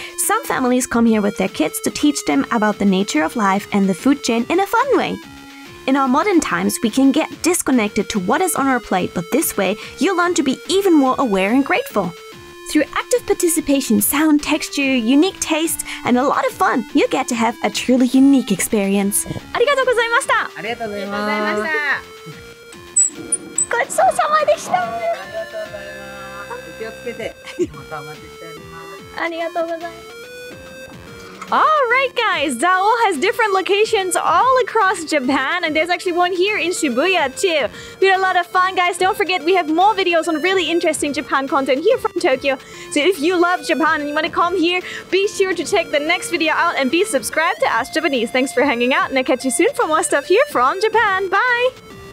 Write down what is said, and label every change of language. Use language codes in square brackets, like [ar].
[en] Some families come here with their kids to teach them about the nature of life and the food chain in a fun way. In our modern times, we can get disconnected to what is on our plate, but this way, you'll learn to be even more aware and grateful. Through active participation, sound, texture, unique tastes, and a lot of fun, you get to have a truly unique experience. [ja] ありがとうございました。ありがとうございます。ごちそうさまでした。ありがとうございます。お気をつけて。またお待ちしております。ありがとうございます。 [en] Alright guys, Zawo has different locations all across Japan, and there's actually one here in Shibuya too. We had a lot of fun, guys. Don't forget we have more videos on really interesting Japan content here from Tokyo. So if you love Japan and you want to come here, be sure to check the next video out and be subscribed to Ask Japanese. Thanks for hanging out, and I'll catch you soon for more stuff here from Japan. Bye!